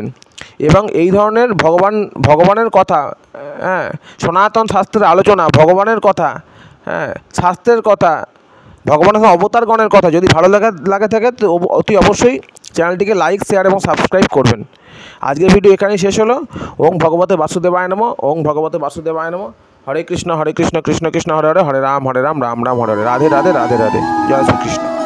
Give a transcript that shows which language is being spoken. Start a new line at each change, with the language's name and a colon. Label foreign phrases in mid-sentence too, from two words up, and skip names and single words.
Bangla: এবং এই ধরনের ভগবানের কথা, সনাতন শাস্ত্রের আলোচনা, ভগবানের কথা, শাস্ত্রের কথা, ভগবানের অবতারগণের কথা যদি ভালো লাগে থাকে তো অতি অবশ্যই চ্যানেলটিকে
English: like, share
Bangla: এবং সাবস্ক্রাইব করবেন। আজকের ভিডিও এখানেই শেষ হলো।
Sanskrit: ওং ভগবতে বাসুদেবায় নমঃ। ওং ভগবতে বাসুদেবায় নমঃ। হরে কৃষ্ণ কৃষ্ণ কৃষ্ণ হরে হরে, হরে রাম রাম রাম হরে হরে।
Bangla: রাধে রাধে রাধে রাধে। জয় শ্রীকৃষ্ণ।